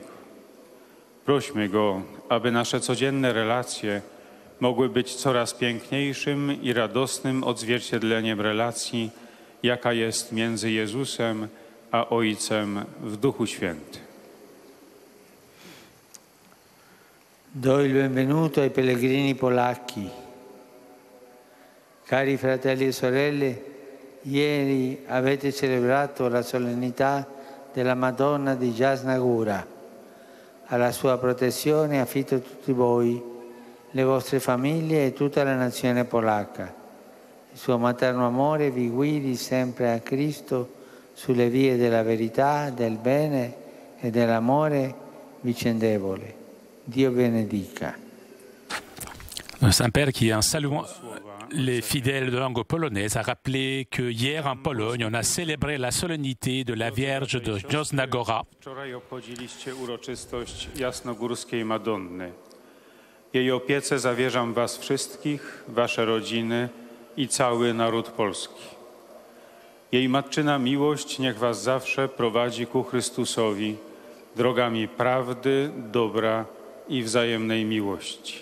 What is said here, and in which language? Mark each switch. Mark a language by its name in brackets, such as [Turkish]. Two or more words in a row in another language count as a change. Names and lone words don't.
[Polish] Prośmy Go, aby nasze codzienne relacje mogły być coraz piękniejszym i radosnym odzwierciedleniem relacji, jaka jest między Jezusem a Ojcem w Duchu Świętym. [Italian] Do il benvenuto ai pellegrini polacchi. Cari fratelli e sorelle, ieri avete celebrato la solennità della Madonna di Jasna Góra. Alla sua protezione affido tutti voi, le vostre famiglie e tutta la nazione polacca. Il suo materno amore vi guidi sempre a Cristo sulle vie della verità, del bene e dell'amore vicendevole. Dio benedica. [French] Saint-Père, qui en saluant les fidèles de langue polonaise, a rappelé que hier en Pologne, on a célébré la solennité de la Vierge de Jasna Góra. [Polish] Wczoraj obchodziliście uroczystość Jasnogórskiej Madonny. Jej opiece zawierzam was wszystkich, wasze rodziny i cały naród polski. Jej matczyna miłość niech was zawsze prowadzi ku Chrystusowi drogami prawdy, dobra i wzajemnej miłości.